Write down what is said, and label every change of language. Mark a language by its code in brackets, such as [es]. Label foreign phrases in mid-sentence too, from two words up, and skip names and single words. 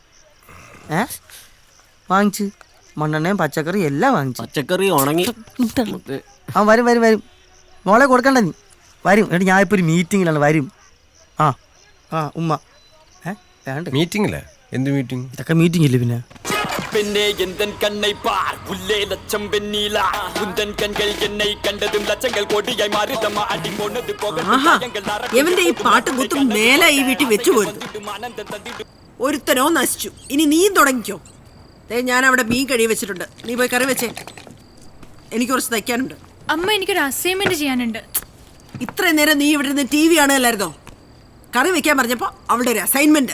[ml] വാങ്ങിച്ച് മണ്ണെണ്ണയും പച്ചക്കറി എല്ലാം വാങ്ങിച്ചു. പച്ചക്കറി ഉണങ്ങി. വരും വരും വരും. മോളെ കൊടുക്കണ്ട നീ. വരും. എന്നിട്ട് ഞാൻ ഇപ്പൊ ഒരു മീറ്റിങ്ങിലാണ്. വരും. ഉമ്മ മീറ്റിംഗില്ലേ? എന്ത് മീറ്റിംഗ്? ഇതൊക്കെ മീറ്റിംഗ് ഇല്ലേ പിന്നെ? [ta] பெண்ணே எந்தன் கண்ணை பார் உள்ளே லட்சம் வெண்ணீலா உந்தன் கண்கள் என்னை கண்டதும் லட்சங்கள் கோடியாய் மாறிதம்மா அடி போனது போக [ml] എവന്റെ ഈ പാട്ടും കുത്തും മേലെ ഈ വീട്ടിൽ വെച്ചു പോരുത്. ഒരുത്തനോ നശിച്ചു. ഇനി നീയും തുടങ്ങിക്കോ. ഞാൻ അവിടെ മീൻ കഴി വെച്ചിട്ടുണ്ട്. നീ പോയി കറി വെച്ചേ. എനിക്ക് കുറച്ച് തയ്ക്കാനുണ്ട്. അമ്മ, എനിക്കൊരു അസൈൻമെന്റ് ചെയ്യാനുണ്ട്. ഇത്രയും നേരം നീ ഇവിടെ നിന്ന് TV കാണുകയല്ലായിരുന്നോ? കറി വെക്കാൻ പറഞ്ഞപ്പോ അവളുടെ ഒരു അസൈൻമെന്റ്.